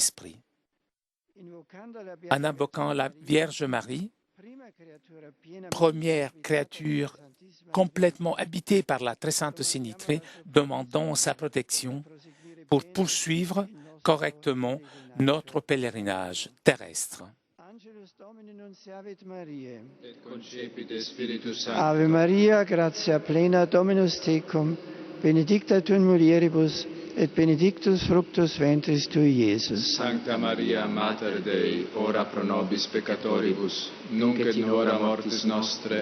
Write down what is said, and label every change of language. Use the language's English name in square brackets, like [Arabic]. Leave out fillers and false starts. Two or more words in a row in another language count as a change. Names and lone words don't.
[French] » En invoquant la Vierge Marie, première créature complètement habitée par la très sainte Trinité, demandons sa protection pour poursuivre correctement notre pèlerinage terrestre. [Latin] Ave Maria, gratia plena, Dominus tecum, benedicta tu in mulieribus, et benedictus fructus ventris tui, Iesus. Sancta Maria, Mater Dei, ora pro nobis peccatoribus, nunc et in hora mortis nostre.